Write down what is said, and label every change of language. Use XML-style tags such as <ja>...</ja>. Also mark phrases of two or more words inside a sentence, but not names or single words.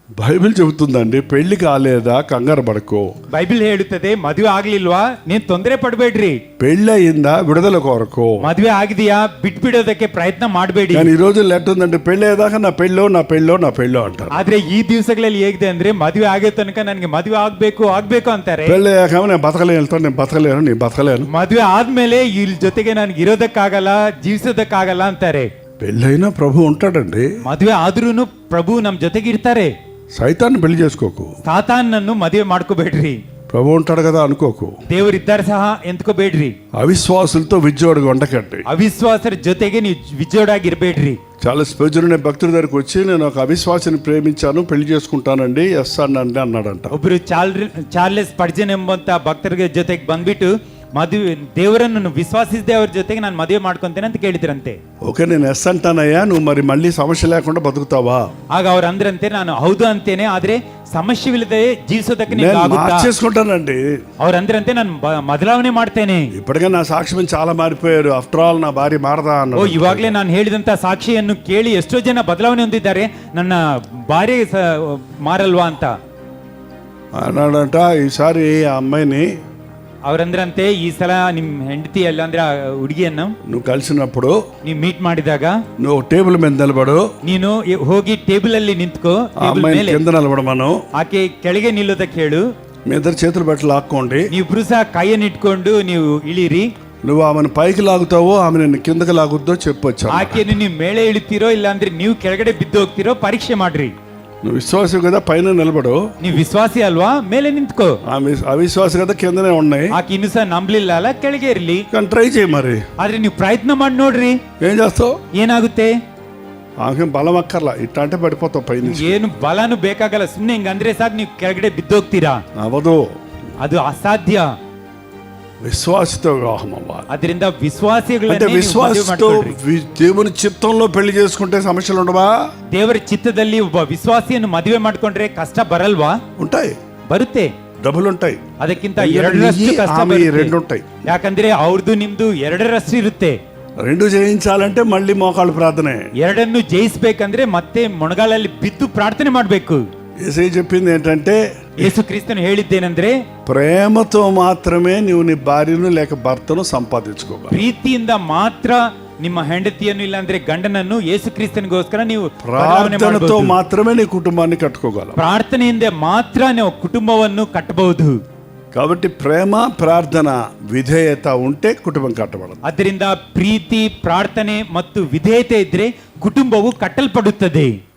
<te>బైబిల్ చెబుతుందండి, పెళ్లి కాలేదా కంగారు పడకు.</te> <kn>ಬೈಬಲ್ ಹೇಳುತ್ತದೆ ಮದುವೆ ಆಗ್ಲಿಲ್ವಾ ನೀನ್ ತೊಂದರೆ ಪಡಬೇಡ್ರಿ.</kn> <te>పెళ్లి అయిందా విడుదల కొరకు.</te> <kn>ಮದುವೆ ಆಗಿದೆಯಾ ಬಿಟ್ಬಿಡೋದಕ್ಕೆ ಪ್ರಯತ್ನ ಮಾಡಬೇಡಿ.</kn> <te>కానీ ఈ రోజు ఎట్టుందంటే పెళ్లి అయ్యేదాకా నా పెళ్ళో నా పెళ్ళో నా పెళ్ళో ಅಂತಾರೆ.</te> <kn>ಆದ್ರೆ ಈ ದಿವಸಗಳಲ್ಲಿ ಹೇಗಿದೆ ಅಂದ್ರೆ ಮದುವೆ ಆಗೋ ತನಕ ನನಗೆ ಮದುವೆ ಆಗ್ಬೇಕು ಅಂತಾರೆ.</kn> <te>పెళ్లి అయ్యాక నేను బతకలేను, నేను బతకలేను, నేను బతకలేను.</te> <kn>ಮದುವೆ ಆದ್ಮೇಲೆ ಇಲ್ ಜೊತೆಗೆ ನನಗೆ ಇರೋದಕ್ಕಾಗಲ್ಲ, ಜೀವಿಸೋದಕ್ಕಾಗಲ್ಲ ಅಂತಾರೆ.</kn> <te>పెళ్ళైనా ప్రభు ఉంటాడండి.</te> <kn>ಮದುವೆ ಆದ್ರೂನು ಪ್ರಭು ನಮ್ ಜೊತೆಗೆ ಇರ್ತಾರೆ.</kn> <te>సైతాన్ని పెళ్లి చేసుకోకు,</te> <kn>ಸಾತಾನನ್ನು ಮದುವೆ ಮಾಡ್ಕೋಬೇಡ್ರಿ.</kn> <te>ప్రభు ఉంటాడు కదా అనుకోకు.</te> <kn>ದೇವರು ಇದ್ದಾರೆ ಸಹ ಎಂದ್ಕೋಬೇಡ್ರಿ.</kn> <te>అవిశ్వాసులతో విజ్జోడుగా ఉండకండి.</te> <kn>ಅವಿಶ್ವಾಸರ ಜೊತೆಗೆ ನೀವು ವಿಜೋಡಾಗಿರ್ಬೇಡ್ರಿ.</kn> <te>చాలా స్పేజులనే భక్తుల దగ్గరికి వచ్చి నేను ఒక అవిశ్వాసిని ప్రేమించాను, పెళ్లి చేసుకుంటానండి, ఎస్ అనండి అన్నాడంట.</te> <kn>ಒಬ್ರು ಚಾರ್ಲೆಸ್ ಪಡ್ಜನ್ ಎಂಬಂತ ಭಕ್ತರ ಜೊತೆಗೆ ಬಂದ್ಬಿಟ್ಟು ಮದುವೆ ದೇವರನ್ನು ವಿಶ್ವಾಸಿಸಿದೆ ಅವ್ರ ಜೊತೆಗೆ ನಾನು ಮದುವೆ ಮಾಡ್ಕೊಂತೇನೆ ಅಂತ ಕೇಳಿದ್ರಂತೆ.</kn> <te>ఓకే నేను ఎస్ అంటానయ్యా, నువ్వు మరి మళ్ళీ సమస్య లేకుండా బతుకుతావా?</te> <kn>ಆಗ ಅವ್ರು ಅಂದ್ರಂತೆ ನಾನು ಹೌದು ಅಂತೇನೆ, ಆದ್ರೆ ಸಮಸ್ಯೆವಿಲ್ಲದೆ ಜೀವಿಸೋದಕ್ಕೆ</kn> <te>నేను మార్చేసుకుంటానండి.</te> <kn>ಅವ್ರು ಅಂದ್ರಂತೆ ನಾನು ಬದಲಾವಣೆ ಮಾಡ್ತೇನೆ.</kn> <te>ఇప్పటికే నా సాక్ష్యం చాలా మారిపోయారు,</te> <en>after all</en> <te>నా భార్య మారదా అన్న.</te> <kn>ಇವಾಗ್ಲೇ ನಾನು ಹೇಳಿದಂತ ಸಾಕ್ಷಿಯನ್ನು ಕೇಳಿ ಎಷ್ಟೋ ಜನ ಬದಲಾವಣೆ ಹೊಂದಿದ್ದಾರೆ, ನನ್ನ ಭಾರ್ಯ ಮಾರಲ್ವಾ ಅಂತ</kn> <te>అన్నాడంట. ఈసారి ఆ అమ్మాయిని</te> <kn>ಅವ್ರಂದ್ರಂತೆ ಈ ಸಲ ನಿಮ್ ಹೆಂಡತಿ ಅಲ್ಲ ಅಂದ್ರೆ ಹುಡುಗಿಯನ್ನು</kn> <te>నువ్వు కలిసినప్పుడు</te> <kn>ನೀವು ಮೀಟ್ ಮಾಡಿದಾಗ</kn> <te>నువ్వు టేబుల్ మీద నిలబడు,</te> <kn>ನೀನು ಹೋಗಿ ಟೇಬಲ್ ಅಲ್ಲಿ ನಿಂತ್ಕೋ.</kn> <te>ఆ అమ్మాయిని కింద నిలబడమను,</te> <kn>ಆಕೆ ಕೆಳಗೆ ನಿಲ್ಲೋದಕ್ಕೆ ಹೇಳು.</kn> <te>మీ ఇద్దరు చేతులు పెట్టి లాక్కోండి.</te> <kn>ನೀವಿಬ್ರು ಸಹ ಕೈಯನ್ನು ಇಟ್ಕೊಂಡು ನೀವು ಇಳಿರಿ.</kn> <te>నువ్వు ఆమెను పైకి లాగుతావో ఆమె నిన్ను కిందకి లాగుద్దో చెప్పొచ్చు.</te> <kn>ಆಕೆಯನ್ನು ನೀವು ಮೇಲೆ ಇಳಿತೀರೋ ಇಲ್ಲ ಅಂದ್ರೆ ನೀವು ಕೆಳಗಡೆ ಬಿದ್ದು ಹೋಗ್ತಿರೋ ಪರೀಕ್ಷೆ ಮಾಡ್ರಿ.</kn> <te>నువ్వు విశ్వాసం కదా పైన నిలబడు,</te> <kn>ನೀವು ವಿಶ್ವಾಸಿ ಅಲ್ವಾ ಮೇಲೆ ನಿಂತ್ಕೋ.</kn> <te>అవిశ్వాసం కదా కిందనే ఉన్నాయి.</te> <kn>ಆಕೆ ಇನ್ನು ಸಹ ನಂಬಲಿಲ್ಲ ಅಲ್ಲ, ಕೆಳಗೆ ಇರ್ಲಿ.</kn> <te>కానీ ట్రై చేయి మరి.</te> <kn>ಆದ್ರೆ ನೀವು ಪ್ರಯತ್ನ ಮಾಡಿ ನೋಡ್ರಿ,</kn> <te>ఏం చేస్తావు?</te> <kn>ಏನಾಗುತ್ತೆ.</kn> <te>ఆమె బలం అక్కర్లా, ఇట్లా అంటే పడిపోతావు పైన.</te> <kn>ಏನು ಬಲನು ಬೇಕಾಗಲ್ಲ, ಸುಮ್ನೆ ಹಿಂಗ ಅಂದ್ರೆ ಸಾಕು ನೀವು ಕೆಳಗಡೆ ಬಿದ್ದೋಗ್ತೀರಾ.</kn> <te>అవదు,</te> <kn>ಅದು ಅಸಾಧ್ಯ.</kn> <te>విశ్వాసతో వివాహం అవ్వాలి.</te> <kn>ಅದರಿಂದ</kn> <te>అంటే</te> <kn>ವಿಶ್ವಾಸಿಗಳನ್ನೇ ನೀವು ಮದುವೆ</kn> <te>విశ్వాసతో</te> <kn>ಮಾಡ್ಕೊಳ್ರಿ.</kn> <te>దేవుని చిత్తంలో పెళ్లి చేసుకుంటే సమస్యలు ఉండవా?</te> <kn>ದೇವರ ಚಿತ್ತದಲ್ಲಿ ಒಬ್ಬ ವಿಶ್ವಾಸಿಯನ್ನು ಮದುವೆ ಮಾಡ್ಕೊಂಡ್ರೆ ಕಷ್ಟ ಬರಲ್ವಾ?</kn> <te>ఉంటాయి,</te> <kn>ಬರುತ್ತೆ.</kn> <te>డబ్బులు ఉంటాయి,</te> <kn>ಅದಕ್ಕಿಂತ ಎರಡರಷ್ಟು ಕಷ್ಟ</kn> <te>ఆమె</te> <kn>ಬರುತ್ತೆ.</kn> <te>రెండు ఉంటాయి.</te> <kn>ಯಾಕಂದ್ರೆ ಅವ್ರದ್ದು ನಿಮ್ದು ಎರಡರಷ್ಟು ಇರುತ್ತೆ.</kn> <te>రెండు జయించాలంటే మళ్ళీ మోకాళ్ళు ప్రార్థనే.</te> <kn>ಎರಡನ್ನು ಜಯಿಸ್ಬೇಕಂದ್ರೆ ಮತ್ತೆ ಮೊಣಗಾಲಲ್ಲಿ ಬಿದ್ದು ಪ್ರಾರ್ಥನೆ ಮಾಡ್ಬೇಕು.</kn> <te>యేసయ్య చెప్పింది ఏంటంటే,</te> <kn>ಯೇಸು ಕ್ರಿಸ್ತನು ಹೇಳಿದ್ದೇನೆಂದ್ರೆ</kn> <te>ప్రేమతో మాత్రమే నీవు నీ భార్యను లేక భర్తను సంపాదించుకోవాలి.</te> <kn>ಪ್ರೀತಿಯಿಂದ ಮಾತ್ರ ನಿಮ್ಮ ಹೆಂಡತಿಯನ್ನು ಇಲ್ಲಾಂದ್ರೆ ಗಂಡನನ್ನು ಯೇಸು ಕ್ರಿಸ್ತನಿಗೋಸ್ಕರ ನೀವು</kn> <te>ప్రార్థనతో మాత్రమే నీ కుటుంబాన్ని కట్టుకోగలవు.</te> <kn>ಪ್ರಾರ್ಥನೆಯಿಂದ ಮಾತ್ರ ನೀವು ಕುಟುಂಬವನ್ನು ಕಟ್ಟಬಹುದು.</kn> <te>కాబట్టి ప్రేమ ప్రార్థన విధేయత ఉంటే కుటుంబం కట్టబడదు.</te> <kn>ಅದರಿಂದ ಪ್ರೀತಿ ಪ್ರಾರ್ಥನೆ ಮತ್ತು ವಿಧೇಯತೆ ಇದ್ರೆ ಕುಟುಂಬವು ಕಟ್ಟಲ್ಪಡುತ್ತದೆ.</kn>